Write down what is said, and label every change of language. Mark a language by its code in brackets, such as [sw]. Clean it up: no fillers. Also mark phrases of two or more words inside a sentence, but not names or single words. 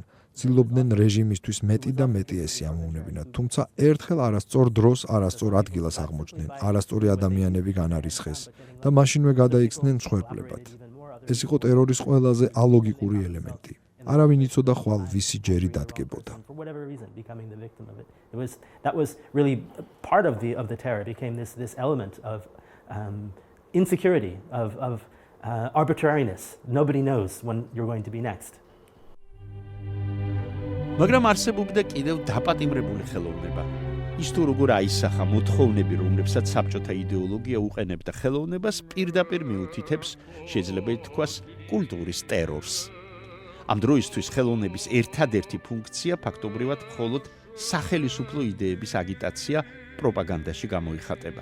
[ka] ცდილობდნენ რეჟიმისთვის მეტი და მეტი ესი ამოუნებინათ, თუმცა ერთხელ არასწორ დროს, არასწორ ადგილას აღმოჩნდნენ, არასწორი ადამიანები განარისხეს და მაშინვე გადაიქცნენ მსხვერპლებად. ეს იყო ტერორის ყველაზე ალოგიკური ელემენტი. არავინ იცოდა ხვალ ვისი ჯერი დადგებოდა. [en] That was really part of the terror. It became this element of insecurity, of arbitrariness. Nobody knows when you're going to be next. [ka] მაგრამ არსებობდა კიდევ დაპატიმრებული ხელოვნება. ის თუ როგორ აისახა მოთხოვნები, რომლებსაც საბჭოთა იდეოლოგია უყენებდა ხელოვნებას, პირდაპირ მიუთითებს, შეიძლება ითქვას, კულტურის ტერორს. ამ დროისთვის ხელოვნების ერთადერთი ფუნქცია ფაქტობრივად მხოლოდ სახელისუფლო იდეების აგიტაცია პროპაგანდაში გამოიხატება.